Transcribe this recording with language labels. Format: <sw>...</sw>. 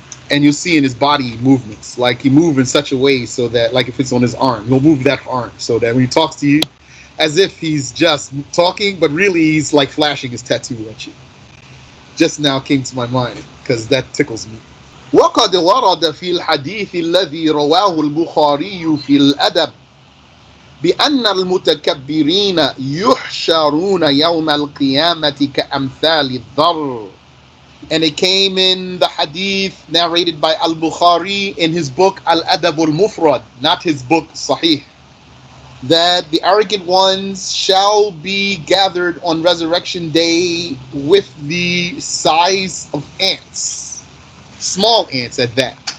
<en>And you'll see in his body movements, like he moves in such a way so that, like if it's on his arm, he'll move that arm so that when he talks to you, as if he's just talking, but really he's like flashing his tattoo at you. Just now came to my mind because that tickles me.</en> <ar>وقد ورد في الحديث الذي رواه البخاري في الأدب بأن المتكبرين يحشرون يوم القيامة كأمثال الذر.</ar> <en>And it came in the hadith narrated by Al-Bukhari in his book Al-Adab al-Mufrad, not his book Sahih, that the arrogant ones shall be gathered on resurrection day with the size of ants, small ants at that.</en>